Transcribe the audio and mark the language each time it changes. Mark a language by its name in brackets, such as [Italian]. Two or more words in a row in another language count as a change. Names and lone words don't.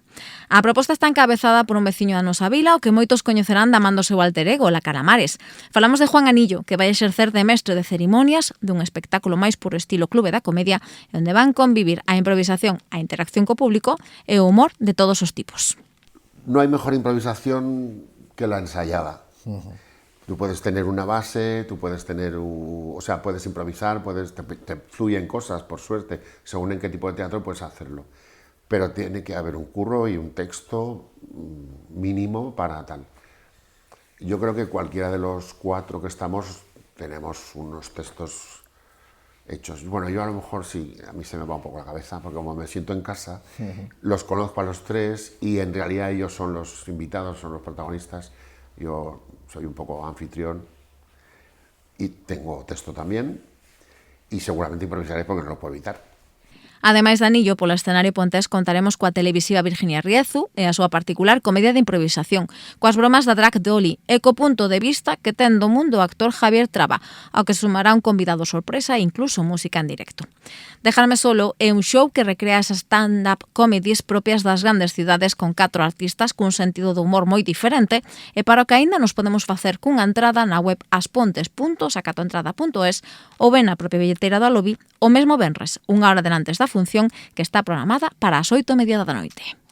[Galician] A proposta está encabezada por un veciño da nosa vila, o que moitos coñecerán da man do seu alter ego, La Calamares. Falamos de Juan Anillo, que vai exercer de mestre de cerimonias dun espectáculo máis puro estilo Clube da Comedia, onde van convivir a improvisación, a interacción co público e o humor de todos os tipos. [Spanish] No hay mejor improvisación que la ensayada. Tú puedes tener una base, tú puedes tener, puedes improvisar, te fluyen cosas, por suerte, según en qué tipo de teatro puedes hacerlo. Pero tiene que haber un curro y un texto mínimo para tal. Yo creo que cualquiera de los 4 que estamos tenemos unos textos hechos. Bueno, yo a lo mejor sí, a mí se me va un poco la cabeza, porque como me siento en casa, los conozco a los 3 y en realidad ellos son los invitados, son los protagonistas. Yo soy un poco anfitrión y tengo texto también y seguramente improvisaré porque no lo puedo evitar. [Galician] Ademais de Anillo, polo escenario pontés contaremos coa televisiva Virginia Riezu e a súa particular comedia de improvisación, coas bromas da drag Dolly e co punto de vista que ten do mundo o actor Javier Traba, ao que sumará un convidado sorpresa e incluso música en directo. Dejarme solo é un show que recrea esas [English] stand-up comedies [Galician] propias das grandes cidades con 4 artistas cun sentido de humor moi diferente e para o que aínda nos podemos facer cunha entrada na web aspontes.sacatoentrada.es ou ben na propia billetera do Alobi o mesmo venres, unha hora denantes da función que está programada para as 8:30 da noite.